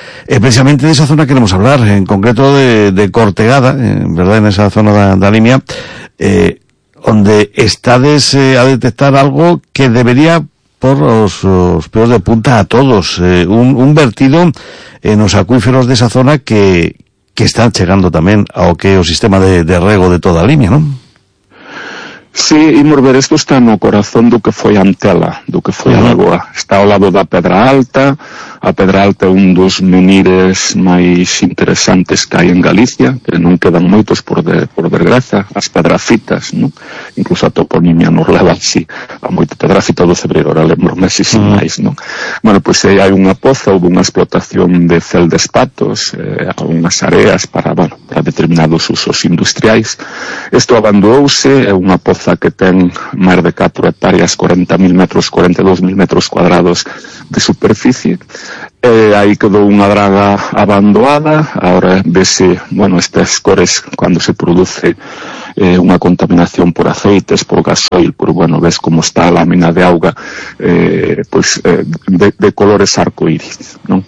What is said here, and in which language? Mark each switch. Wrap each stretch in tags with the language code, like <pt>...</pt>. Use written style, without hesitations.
<es>Precisamente de esa zona queremos hablar, en concreto de Cortegada, ¿verdad?</es> <gl>En esa zona da Limia, onde estades a detectar algo que debería por os peos de punta a todos, un vertido en os acuíferos de esa zona que están chegando tamén ao que o sistema de rego de toda a Limia, non? Sí, imos ver, esto está no corazón do que foi Antela, do que foi a Lagoa. Está ao lado da Pedra Alta. A Pedra Alta é un dos menires máis interesantes que hai en Galicia, que non quedan moitos por desgraza, as pedrafitas, non? Incluso a toponimia nos leva así a moita pedrafita do Cebreiro, ahora lembro-me así sin máis, non? Bueno, pois aí hai unha poza, houve unha explotación de cel de espatos, algunhas areas para determinados usos industriais. Isto abandonouse, é unha poza que ten máis de 4 hectáreas, 40.000 metros, 42.000 metros cuadrados de superficie,</gl> <es>Ahí quedó una draga abandonada. Ahora ves si, bueno, estas cores cuando se produce una contaminación por aceites, por gasoil, por bueno, ves cómo está la mina de agua, de colores arcoíris, ¿no?</es>